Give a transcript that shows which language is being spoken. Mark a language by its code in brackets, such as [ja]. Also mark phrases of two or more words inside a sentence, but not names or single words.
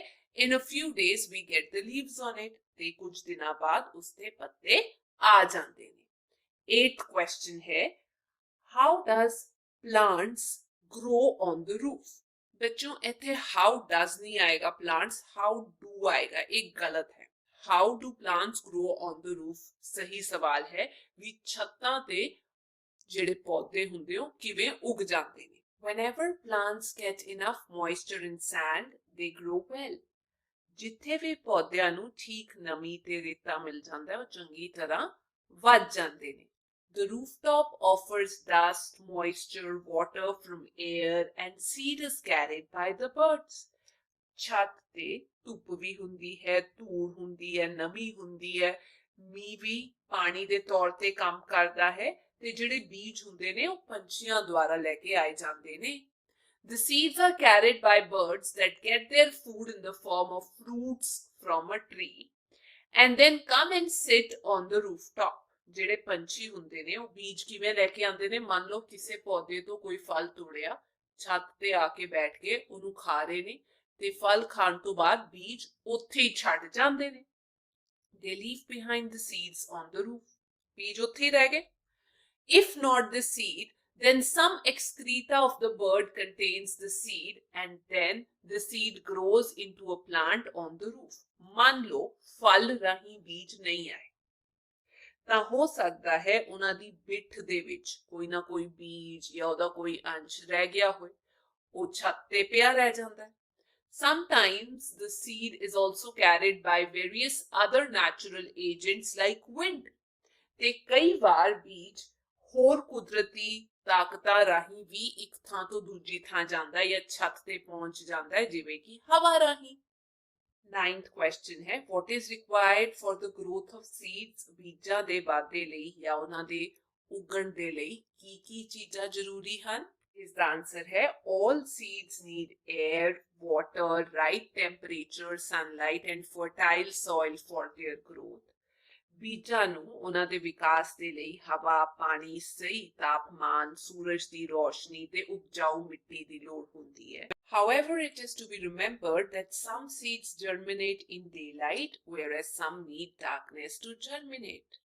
[en] In a few days we get the leaves on it. [pa] ਤੇ ਕੁਝ ਦਿਨਾਂ ਬਾਅਦ ਉਸਦੇ ਪੱਤੇ ਆ ਜਾਂਦੇ ਨੇ. [en] Eighth question ਹੈ how does plants grow on the roof? [pa] ਬੱਚੋਂ ਇੱਥੇ [en] how does [pa] ਨਹੀਂ ਆਏਗਾ, [en] plants how do [pa] ਆਏਗਾ. ਇਹ ਗਲਤ ਹੈ. [en] How do plants grow on the roof? [pa] ਸਹੀ ਸਵਾਲ ਹੈ ਵੀ ਛੱਤਾਂ ਤੇ ਜਿਹੜੇ ਪੌਦੇ ਹੁੰਦੇ ਉਹ ਕਿਵੇਂ ਉਗ ਜਾਂਦੇ ਨੇ. [en] Whenever plants get enough moisture and sand, they grow well. [pa] ਜਿੱਥੇ ਵੀ ਪੌਦਿਆਂ ਨੂੰ ਠੀਕ ਨਮੀ ਤੇ ਰੇਤਾ ਮਿਲ ਜਾਂਦਾ ਹੈ ਉਹ ਚੰਗੀ ਤਰ੍ਹਾਂ ਵੱਧ ਜਾਂਦੇ ਨੇ. [en] The rooftop offers dust, moisture, water from air and seed is carried by the birds. [pa] ਛੱਤ ਤੇ ਧੁੱਪ ਵੀ ਹੁੰਦੀ ਹੈ, ਧੂੜ ਹੁੰਦੀ ਹੈ, ਨਮੀ ਹੁੰਦੀ ਹੈ, ਮੀਂਹ ਵੀ ਪਾਣੀ ਦੇ ਤੌਰ ਤੇ ਕੰਮ ਕਰਦਾ ਹੈ ਤੇ ਜਿਹੜੇ ਬੀਜ ਹੁੰਦੇ ਨੇ ਉਹ ਪੰਛੀਆਂ ਦੁਆਰਾ ਲੈ ਕੇ ਆਏ ਜਾਂਦੇ ਨੇ. [en] The seeds are carried by birds that get their food in the form of fruits from a tree and then come and sit on the rooftop. [pa] ਜਿਹੜੇ ਪੰਛੀ ਹੁੰਦੇ ਨੇ ਉਹ ਬੀਜ ਕਿਵੇਂ ਲੈ ਕੇ ਆਉਂਦੇ ਨੇ. ਮੰਨ ਲਓ ਕਿਸੇ ਪੌਦੇ ਤੋਂ ਕੋਈ ਫਲ ਤੋੜਿਆ, ਛੱਤ ਤੇ ਆ ਕੇ ਬੈਠ ਕੇ ਉਹਨੂੰ ਖਾ ਰਹੇ ਨੇ ਤੇ ਫਲ ਖਾਣ ਤੋਂ ਬਾਅਦ ਬੀਜ ਉੱਥੇ ਹੀ ਛੱਡ ਜਾਂਦੇ ਨੇ. [en] They leave behind the seeds on the roof. [pa] ਬੀਜ ਉੱਥੇ ਹੀ ਰਹਿ ਗਏ. [en] If not the seed, then some excreta of the bird contains the seed and then the seed grows into a plant on the roof. [pa] ਮੰਨ ਲਓ ਫਲ ਰਾਹੀਂ ਬੀਜ ਨਹੀਂ ਆਏ ਤਾਂ ਹੋ ਸਕਦਾ ਹੈ ਉਹਨਾਂ ਦੀ ਬਿੱਠ ਦੇ ਵਿੱਚ ਕੋਈ ਨਾ ਕੋਈ ਬੀਜ ਜਾਂ ਉਹਦਾ ਕੋਈ ਅੰਸ਼ ਰਹਿ ਗਿਆ ਹੋਵੇ, ਉਹ ਛੱਤ ਤੇ ਪਿਆ ਰਹਿ ਜਾਂਦਾ ਹੈ. [en] Sometimes the seed is also carried by various other natural agents like wind. [pa] ਤੇ ਕਈ ਵਾਰ ਬੀਜ ਹੋਰ ਕੁਦਰਤੀ ਤਾਕਤਾਂ ਰਾਹੀਂ ਵੀ ਇੱਕ ਥਾਂ ਤੋਂ ਦੂਜੀ ਥਾਂ ਜਾਂਦਾ ਹੈ ਜਾਂ ਛੱਤ ਤੇ ਪਹੁੰਚ ਜਾਂਦਾ ਹੈ, ਜਿਵੇਂ ਕਿ ਹਵਾ ਰਾਹੀਂ। [en] Ninth question ਹੈ, what is required for the growth of seeds? [pa] ਬੀਜਾਂ ਦੇ ਵਾਧੇ ਲਈ ਜਾਂ ਉਹਨਾਂ ਦੇ ਉਗਣ ਦੇ ਲਈ ਕੀ ਚੀਜ਼ਾਂ ਜ਼ਰੂਰੀ ਹਨ? ਇਸ ਦਾ ਆਨਸਰ ਹੈ [en] all seeds need air, water, right temperature, sunlight and fertile soil for their growth. [pa] ਬੀਜਾਂ ਨੂੰ ਉਹਨਾਂ ਦੇ ਵਿਕਾਸ ਦੇ ਲਈ ਹਵਾ, ਪਾਣੀ, ਸਹੀ ਤਾਪਮਾਨ, ਸੂਰਜ ਦੀ ਰੋਸ਼ਨੀ ਤੇ ਉਪਜਾਊ ਮਿੱਟੀ ਦੀ ਲੋੜ ਹੁੰਦੀ ਹੈ। [en] However, it is to be remembered that some seeds germinate in daylight, whereas some need darkness to germinate.